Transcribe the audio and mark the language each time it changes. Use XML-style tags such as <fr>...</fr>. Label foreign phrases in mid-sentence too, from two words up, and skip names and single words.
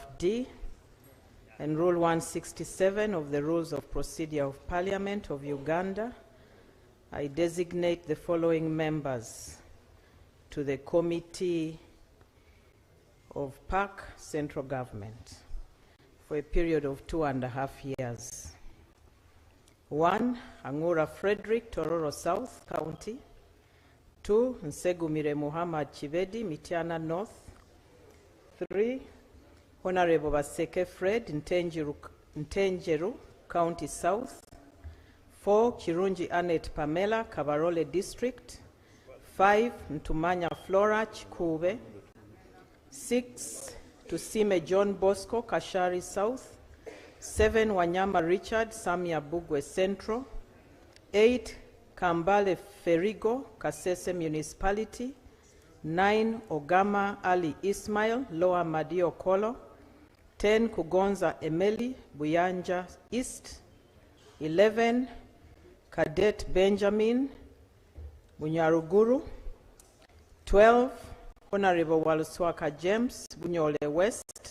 <en>D, and Rule 167 of the Rules of Procedure of Parliament of Uganda, I designate the following members to the Committee of PAC Central Government for a period of 2.5 years. 1. Angura Frederick, Tororo South County. 2. Nsegumire Muhammad Chibedi, Mityana North. 3. Honorable Baseke Fred, Ntenjeru, County South. 4. Kirungi Annette Pamela, Kabarole District. 5. Ntumanya Flora, Chikube. 6. Tusime John Bosco, Kashari South. 7. Wanyama Richard, Samia Bugwe Central. 8. Kambale Ferigo, Kasese Municipality. 9. Ogama Ali Ismail, Lower Madio Kolo. 10. Kugonza Emeli, Buyanja East. 11. Cadet Benjamin, Bunyaruguru. 12. Honorable Waluswaka James, Bunyole West.</en>